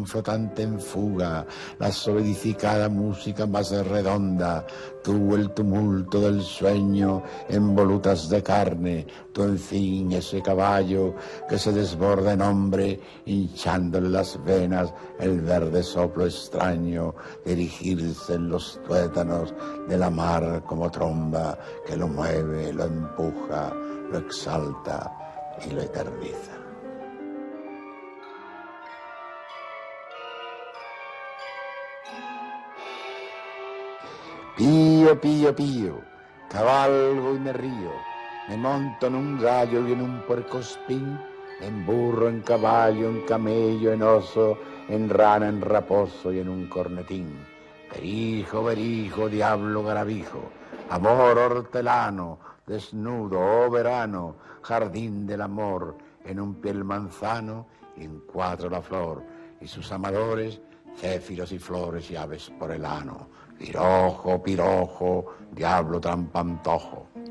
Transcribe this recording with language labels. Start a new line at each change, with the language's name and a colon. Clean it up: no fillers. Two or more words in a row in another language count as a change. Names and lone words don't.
Spanish: flotante en fuga, la solidificada música más redonda, tú el tumulto del sueño en volutas de carne, tú en fin ese caballo que se desborda en hombre, hinchándole las venas el verde soplo extraño, erigirse en los tuétanos de la mar como tromba que lo mueve, lo empuja, lo exalta y lo eterniza. Pío, pío, pío, cabalgo y me río, me monto en un gallo y en un puercoespín, en burro, en caballo, en camello, en oso, en rana, en raposo y en un cornetín. Berijo, berijo, diablo garabijo, amor hortelano, desnudo, oh verano, jardín del amor, en un piel manzano y en cuatro la flor, y sus amadores, céfiros y flores y aves por el ano. Pirojo, pirojo, diablo trampantojo.